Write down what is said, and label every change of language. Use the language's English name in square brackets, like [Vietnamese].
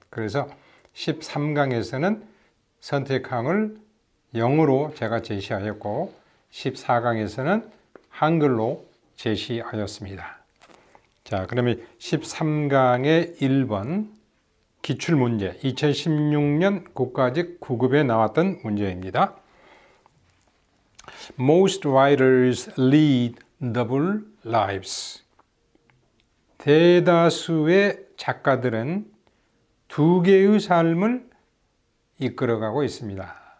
[Korean] 그래서 13강에서는 선택항을 영어로 제가 제시하였고 14강에서는 한글로 제시하였습니다. 자, 그러면 13강의 1번 기출문제 2016년 국가직 9급에 나왔던 문제입니다. [English] Most writers lead double lives. [Korean] 대다수의 작가들은 2개의 삶을 이끌어가고 있습니다.